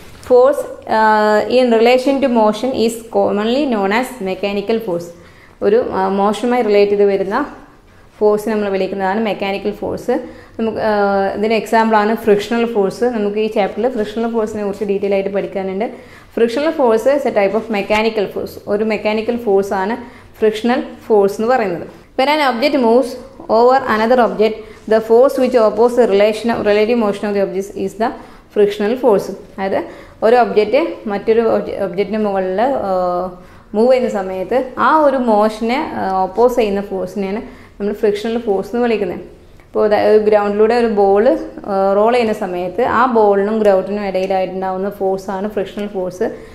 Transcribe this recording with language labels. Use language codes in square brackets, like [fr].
[en] Force in relation to motion is commonly known as mechanical force. [ml] ഒരു മോഷനുമായി relate ചെയ്ത് വരുന്ന force നമ്മൾ വിളിക്കുന്നതാണ് മെക്കാനിക്കൽ ഫോഴ്സ്. നമുക്ക് ഇതിന് എക്സാമ്പിളാണ് ഫ്രിക്ഷണൽ ഫോഴ്സ്. നമുക്ക് ഈ ചാപ്റ്ററിൽ ഫ്രിക്ഷണൽ ഫോഴ്സിനെ കുറിച്ച് ഡീറ്റെയിൽ ആയിട്ട് പഠിക്കാനുണ്ട്. [en] Frictional force is a type of mechanical force. [ml] ഒരു മെക്കാനിക്കൽ ഫോഴ്സാണ് ഫ്രിക്ഷണൽ ഫോഴ്സ് എന്ന് പറയുന്നത്. [en] When an object moves over another object, the force which opposes the relative motion of the object is the frictional force. [ml] അതായത് ഒരു object മറ്റൊരു ഒബ്ജക്റ്റിന് മുകളിൽ move ചെയ്യുന്ന സമയത്ത് ആ ഒരു മോഷനെ ഓപ്പോസ് ചെയ്യുന്ന ഫോഴ്സിനെയാണ് നമ്മൾ ഫ്രിക്ഷണൽ ഫോഴ്സ് എന്ന് വിളിക്കുന്നത്. ഇപ്പോൾ ഗ്രൗണ്ടിലൂടെ ഒരു ബോൾ റോൾ ചെയ്യുന്ന സമയത്ത് ആ ബോളിനും ഗ്രൗണ്ടിനും ഇടയിലായിട്ടുണ്ടാകുന്ന ഫോഴ്സാണ് ഫ്രിക്ഷണൽ ഫോഴ്സ്.